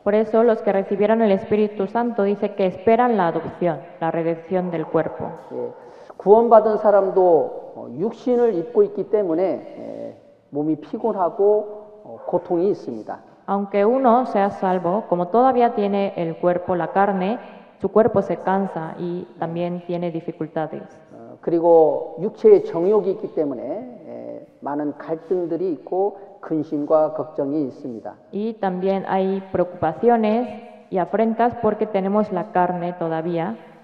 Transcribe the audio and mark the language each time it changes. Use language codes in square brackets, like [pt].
[es] Por eso los que recibieron el Espíritu Santo dice que esperan la adopción, la redención del cuerpo. [ko] 구원받은 사람도 육신을 입고 있기 때문에 몸이 피곤하고 고통이 있습니다. [es] Aunque uno sea salvo, como todavía tiene el cuerpo, la carne, su cuerpo se cansa y también tiene dificultades. [ko] 그리고 육체의 정욕이 있기 때문에 많은 갈등들이 있고 근심과 걱정이 있습니다. [es] Y también hay preocupaciones y afrentas porque tenemos la carne todavía.